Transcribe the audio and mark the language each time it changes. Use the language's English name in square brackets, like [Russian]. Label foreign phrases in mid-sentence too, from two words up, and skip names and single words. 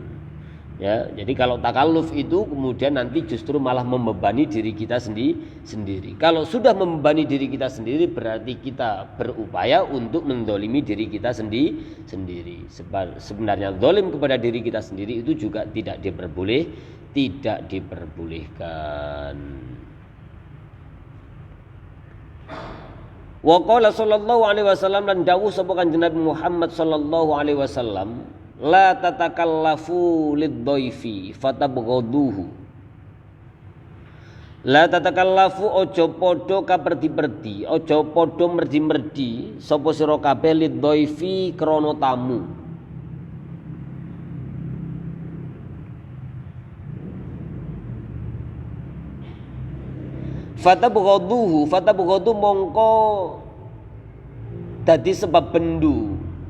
[Indonesian] Ya, jadi kalau takalluf itu kemudian nanti justru malah membebani diri kita sendiri. Kalau sudah membebani diri kita sendiri berarti kita berupaya untuk mendolimi diri kita sendiri. Sebenarnya dolim kepada diri kita sendiri itu juga tidak diperbolehkan. [Arabic] وقال صلى الله عليه وسلم [Javanese] lan dawuh sapa Kanjeng Nabi Muhammad [Arabic] صلى الله عليه وسلم, لا تتكلفوا للضيف فتبغضوه. لا تتكلفوا [Javanese] ojo padha kaperdi-perdi, ojo padha merdi-merdi sapa sira kabeh lidhaifi krana tamu. Fatabghaduhu mongko dadi sebab bendu.